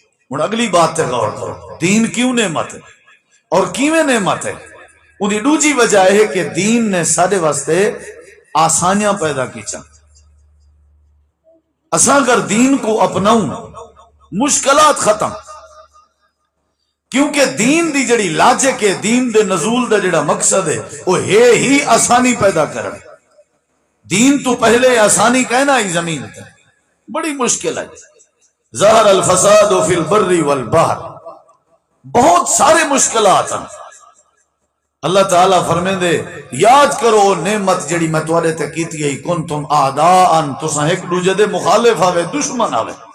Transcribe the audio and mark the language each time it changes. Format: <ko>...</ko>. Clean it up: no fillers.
<skr>ہن اگلی بات تے غور کرو، دین کیوں نعمت ہے اور کیویں نعمت ہے؟ اودی دوجی وجہ ہے کہ دین نے سارے واسطے آسانیاں پیدا کی چن. اساں اگر دین کو اپناؤں مشکلات ختم. کیونکہ دین دی جڑی لاجک ہے، دین دے نزول دا جڑا مقصد ہے وہ ہے ہی آسانی پیدا کرنا. دین تو پہلے آسانی کہنا ہی زمین تے بڑی مشکل ہے.</skr> <ar>ظہر الفساد فی البر والبحر،</ar> <ur>بہت سارے مشکلات ہیں.</ur> <skr>اللہ تعالیٰ فرمیندے یاد کرو نعمت جڑی میں تواڈے تے کیتی ہے،</skr> <ar>کنتم اعداء،</ar> <skr>تساں ایک دوجے دے مخالف آوے، دشمن آوے.</skr>